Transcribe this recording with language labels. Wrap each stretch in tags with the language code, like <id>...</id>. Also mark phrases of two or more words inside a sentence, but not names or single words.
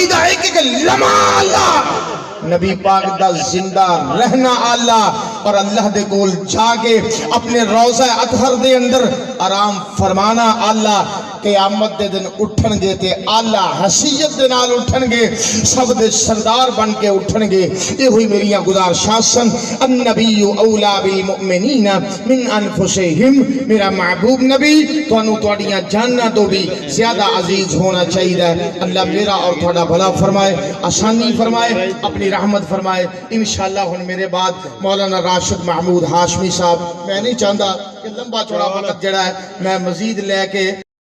<pa>دا اک اک لمحہ اعلیٰ نبی پاک دا زندہ رہنا اعلیٰ اور اللہ دے کول جاکے اپنے روضہ اطہر دے اندر آرام فرمانا اعلیٰ قیامت دے دن اٹھنگے تے اعلیٰ حیثیت دے نال اٹھنگے سب دے سردار بن کے اٹھنگے یہ ہوئی میریاں گزارشاں سن</pa> <ar>النبي أولى بالمؤمنين من أنفسهم</ar> <pa>میرا محبوب نبی تہانوں تہاڈیاں جاناں تو بھی زیادہ عزیز ہونا چاہیے اللہ میرا اور تہاڈا بھلا فرمائے آسانی فرمائے اپنی رحمت فرمائے ان شاءاللہ ہن میرے بعد مولانا راشد محمود ہاشمی صاحب میں نہیں چاہتا کہ لمبا چوڑا وقت جڑا ہے میں مزید لیکے</pa>